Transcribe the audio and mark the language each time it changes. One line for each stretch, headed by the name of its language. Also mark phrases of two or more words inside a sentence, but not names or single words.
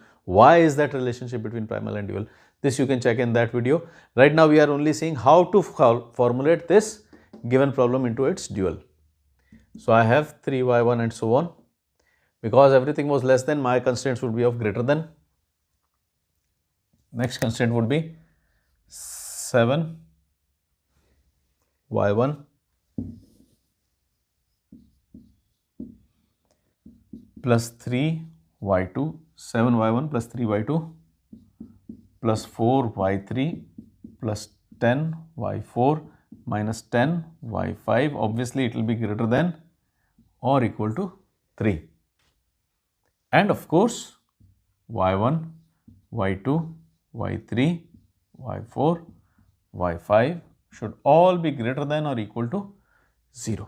English: Why is that relationship between primal and dual? This you can check in that video. Right now we are only seeing how to formulate this given problem into its dual. So I have 3y1 and so on. Because everything was less than, my constraints would be of greater than. Next constraint would be 7y1 plus 3y2, 7y1 plus 3y2 plus 4y3 plus 10y4 minus 10y5. Obviously, it will be greater than or equal to 3. And of course, y1, y2, y3, y4, y5 should all be greater than or equal to 0.